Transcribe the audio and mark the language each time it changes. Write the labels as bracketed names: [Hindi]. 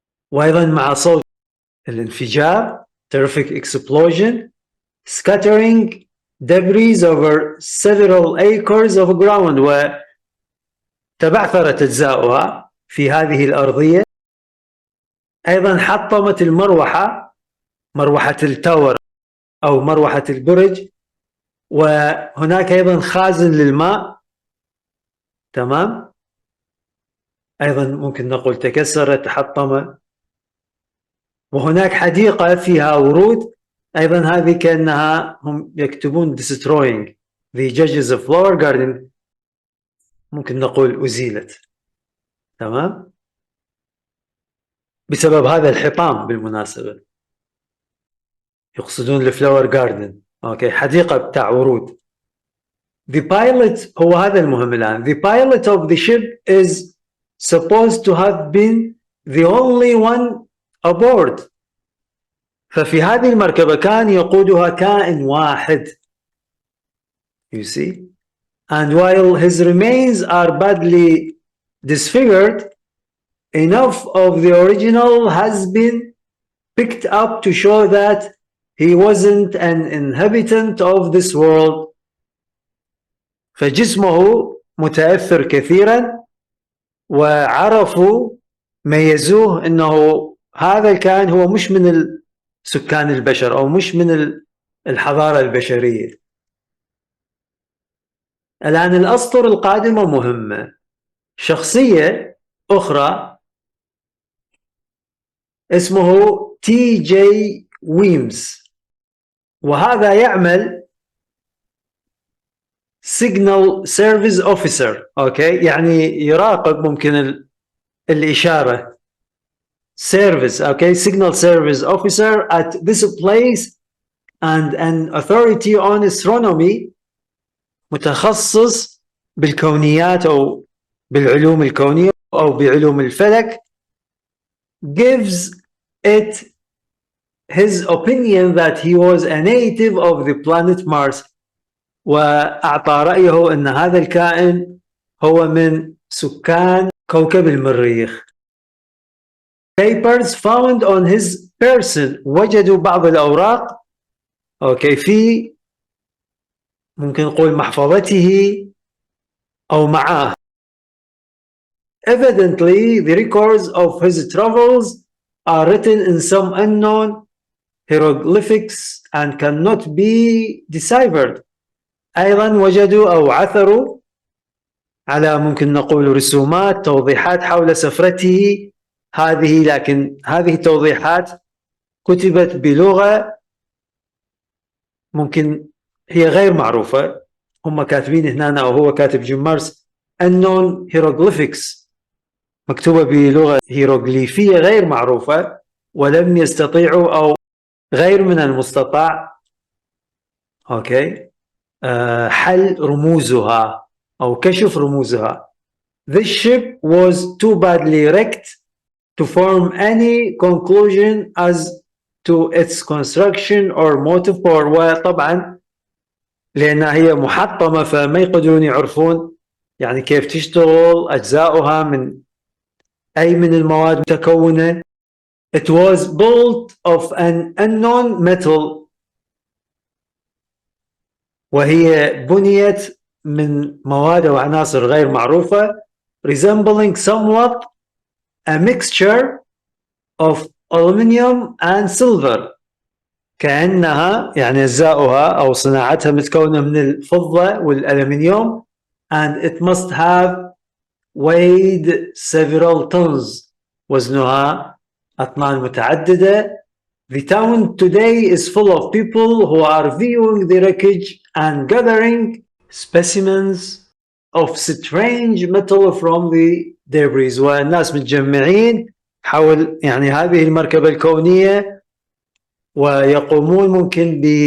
[Arabic] وايضا مع صوت الانفجار [English] terrific explosion scattering debris over several acres of ground، [Arabic] وتبعثرت أجزاؤها في هذه الأرضية. أيضا حطمت المروحة، مروحة التاور أو مروحة البرج، وهناك أيضا خازن للماء. تمام، أيضا ممكن نقول تكسر، تحطم. وهناك حديقة فيها ورود، أيضا هذه كأنها هم يكتبون [English] destroying the judges of flower garden، [Arabic] ممكن نقول أزيلت. تمام، بسبب هذا الحطام بالمناسبة، يقصدون الفلاور جاردن، أوكي، حديقة بتاع ورود. [English] The pilot، [Arabic] هو هذا المهم الآن، [English] the pilot of the ship is supposed to have been the only one aboard. [Arabic] ففي هذه المركبة كان يقودها كائن واحد. [English] You see? And while his remains are badly disfigured, enough of the original has been picked up to show that he wasn't an inhabitant of this world. [Arabic] فجسمه متأثر كثيرا، وعرفوا ميزوه انه هذا الكائن هو مش من سكان البشر او مش من الحضارة البشرية. الآن الأسطر القادمة مهمة. شخصية أخرى اسمه تي جي ويمز، وهذا يعمل [English] signal service officer، [Arabic] أوكي، يعني يراقب ممكن الإشارة [English] service، okay, signal service officer at this place and an authority on astronomy، [Arabic] متخصص بالكونيات أو بالعلوم الكونية أو بعلوم الفلك. [English] gives it his opinion that he was a native of the planet Mars، [Arabic] وأعطى رأيه أن هذا الكائن هو من سكان كوكب المريخ. [English] papers found on his person، [Arabic] وجدوا بعض الأوراق، أوكي، في ممكن نقول محفظته أو معاه. [English] evidently the records of his travels are written in some unknown hieroglyphics and cannot be deciphered. [Arabic] أيضا وجدوا أو عثروا على ممكن نقول رسومات، توضيحات حول سفرته هذه، لكن هذه التوضيحات كتبت بلغة ممكن هي غير معروفة. هم كاتبين هنا أو هو كاتب جيم مارس [English] unknown hieroglyphics، [Arabic] مكتوبة بلغة هيروغليفية غير معروفة، ولم يستطيعوا أو غير من المستطاع، أوكي، حل رموزها أو كشف رموزها. [English] This ship was too badly wrecked to form any conclusion as to its construction or motive power. [Arabic] وطبعا لأنها هي محطمة فما يقدرون يعرفون يعني كيف تشتغل أجزاؤها، من أي من المواد متكونة. [English] It was built of an unknown metal، [Arabic] وهي بنيت من مواد وعناصر غير معروفة. [English] resembling somewhat a mixture of aluminium and silver، [Arabic] كأنها يعني أجزاؤها أو صناعتها متكونة من الفضة والألمنيوم. [English] and it must have weighed several tons، [Arabic] وزنها أطنان متعددة. [English] The town today is full of people who are viewing the wreckage and gathering specimens of strange metal from the debris، [Arabic] والناس متجمعين حول يعني هذه المركبة الكونية، ويقومون ممكن